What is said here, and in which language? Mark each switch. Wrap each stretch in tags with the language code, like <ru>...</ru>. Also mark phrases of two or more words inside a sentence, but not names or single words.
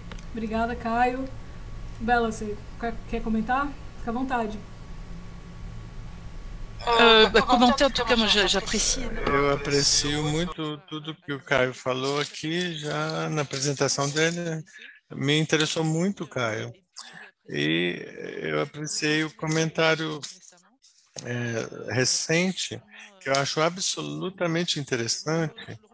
<pt>Obrigada, Caio. Bela, você quer comentar? Fica à vontade.</pt> <fr>Commenter, en tout cas, moi j'apprécie.</fr> <pt>Eu aprecio muito tudo que o Caio falou aqui, já na apresentação dele. Me interessou muito, Caio. E eu apreciei o comentário recente, que eu acho absolutamente interessante.</pt>